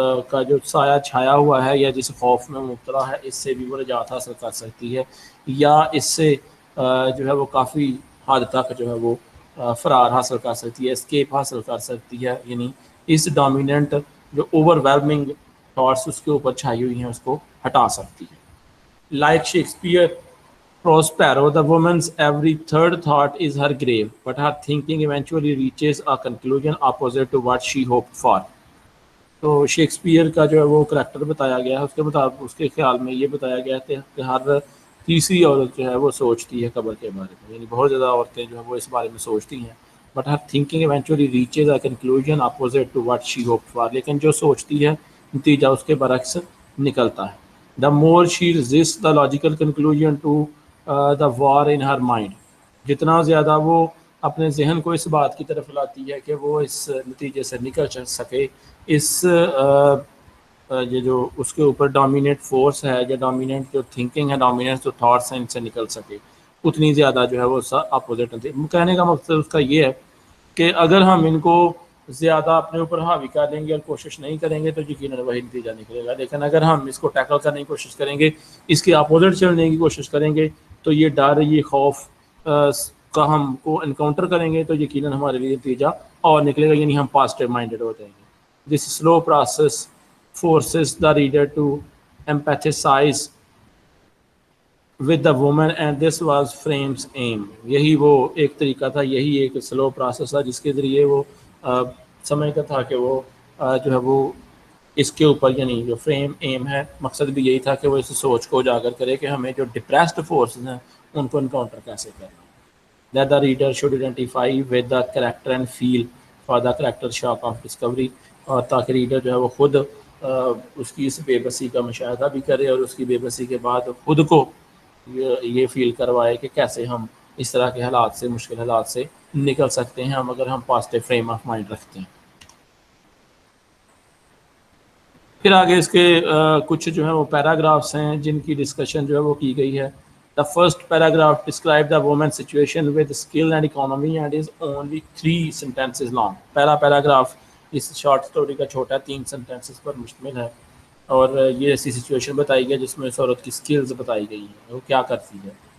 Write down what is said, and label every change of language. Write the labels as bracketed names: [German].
[Urdu] کا جو سایہ چھایا ہوا ہے یا جس خوف میں مبتلا ہے، اس سے بھی وہ نجات حاصل کر سکتی ہے، یا اس سے جو ہے وہ کافی حد تک جو ہے وہ فرار حاصل کر سکتی ہے، اسکیپ حاصل کر سکتی ہے. یعنی اس ڈومیننٹ جو اوور ویلمنگ تھاٹس اس کے اوپر چھائی ہوئی ہیں اس کو ہٹا سکتی ہے. [English] Like Shakespeare Prospero, the woman's every third thought is her grave, but her thinking eventually reaches a conclusion opposite to what she hoped for. [Urdu] تو شیکسپیئر کا جو ہے وہ کریکٹر بتایا گیا ہے، اس کے مطابق اس کے خیال میں یہ بتایا گیا ہے کہ ہر تیسری عورت جو ہے وہ سوچتی ہے قبر کے بارے میں، یعنی بہت زیادہ عورتیں جو ہیں وہ اس بارے میں سوچتی ہیں. [English] but her thinking eventually reaches a conclusion opposite to what she hope for, [Urdu] لیکن جو سوچتی ہے نتیجہ اس کے برعکس نکلتا ہے. [English] the more she resist the logical conclusion to the war in her mind, [Urdu] جتنا زیادہ وہ اپنے ذہن کو اس بات کی طرف لاتی ہے کہ وہ اس نتیجے سے نکل سکے، اس یہ جو اس کے اوپر ڈومینیٹ فورس ہے یا ڈومینیٹ جو تھنکنگ ہے، ڈومینیٹ جو تھاٹس ہیں ان سے نکل سکے، اتنی زیادہ جو ہے وہ اپوزٹ ہوتی ہے. کہنے کا مقصد اس کا یہ ہے کہ اگر ہم ان کو زیادہ اپنے اوپر حاوی کر لیں گے اور کوشش نہیں کریں گے تو یقیناً وہی نتیجہ نکلے گا، لیکن اگر ہم اس کو ٹیکل کرنے کی کوشش کریں گے، اس کے اپوزٹ چلنے کی کوشش کریں گے، تو یہ ڈر، یہ خوف کا ہم کو انکاؤنٹر کریں گے تو یقیناً ہمارے لیے نتیجہ اور نکلے گا، یعنی ہم پازیٹیو مائنڈیڈ ہو جائیں گے. [English] This slow process forces the reader to empathize with the woman and this was Frame's aim. [Urdu] یہی وہ ایک طریقہ تھا، یہی ایک سلو پروسیس تھا جس کے ذریعے وہ سمجھتا تھا کہ وہ جو ہے وہ اس کے اوپر، یعنی جو فریم ایم ہے، مقصد بھی یہی تھا کہ وہ اس سوچ کو اجاگر کرے کہ ہمیں جو ڈپریسڈ فورسز ہیں ان کو انکاؤنٹر کیسے کرنا. [English] That the reader should identify with the character and feel for the character shock of discovery، [Urdu] اور تاکہ ریڈر جو ہے وہ خود اس کی اس بے بسی کا مشاہدہ بھی کرے اور اس کی بے بسی کے بعد خود کو یہ فیل کروائے کہ کیسے ہم اس طرح کے حالات سے، مشکل حالات سے نکل سکتے ہیں ہم اگر ہم پازیٹیو فریم آف مائنڈ رکھتے ہیں. پھر آگے اس کے کچھ جو ہے وہ پیراگرافس ہیں جن کی ڈسکشن جو ہے وہ کی گئی ہے. [English] The first paragraph describes the woman's situation with skill and economy and is only 3 sentences long. [Urdu] پہلا پیراگراف اس شارٹ سٹوری کا چھوٹا 3 سینٹنسز پر مشتمل ہے، اور یہ ایسی سچویشن بتائی گئی جس میں اس عورت کی سکلز بتائی گئی ہیں، وہ کیا کرتی ہے.